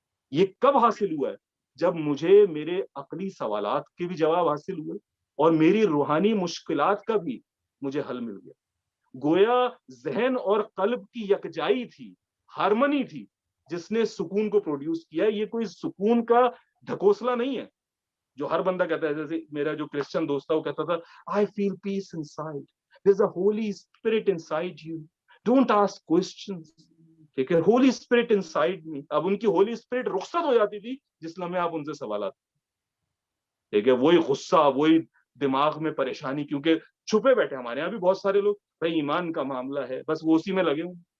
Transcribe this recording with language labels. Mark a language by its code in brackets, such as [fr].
[ur] یہ کب حاصل ہوا ہے؟ جب مجھے میرے عقلی سوالات کے بھی جواب حاصل ہوئے اور میری روحانی مشکلات کا بھی مجھے حل مل گیا. گویا ذہن اور قلب کی یکجائی تھی, ہارمنی تھی, جس نے سکون کو پروڈیوس کیا. یہ کوئی سکون کا ڈھکوسلا نہیں ہے جو ہر بندہ کہتا ہے. جیسے میرا جو کرسچن دوست تھا وہ کہتا تھا [en] I feel peace inside. There's a Holy Spirit inside you. Don't ask questions. [ur] ٹھیک ہے, [en] Holy spirit inside me. [ur] اب ان کی ہولی اسپرٹ رخصت ہو جاتی تھی جس لمحے آپ ان سے سوالات. ٹھیک ہے, وہی غصہ, وہی دماغ میں پریشانی, کیونکہ چھپے بیٹھے. ہمارے یہاں بھی بہت سارے لوگ بھائی ایمان کا معاملہ ہے, بس وہ اسی میں لگے ہوں.